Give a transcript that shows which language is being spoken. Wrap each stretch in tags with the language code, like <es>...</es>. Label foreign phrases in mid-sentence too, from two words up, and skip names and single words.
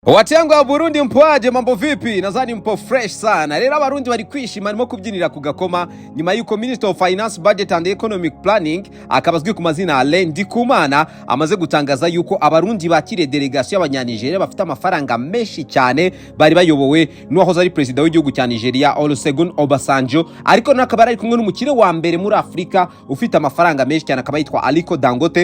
<sw>Watu yangu wa Burundi mpoaje, mambo vipi? Nadhani mpo fresh sana.</sw> <rn>Rero abarundi bari kwishima arimo kubyinira kugakoma nyuma yuko</rn> <en>Minister of Finance, Budget and Economic Planning</en> <rn>akabazwi ku mazina Alain Ndikumana amaze gutangaza yuko abarundi bakire delegation y'abanyanigeria bafite amafaranga menshi cyane bari bayobowe n'uwahoze ari president w'igihugu cya Nigeria Olusegun Obasanjo, ariko nakabara ari kumwe n'umukire wa mbere muri Afrika ufite amafaranga menshi cyane akaba yitwa Aliko Dangote.</rn>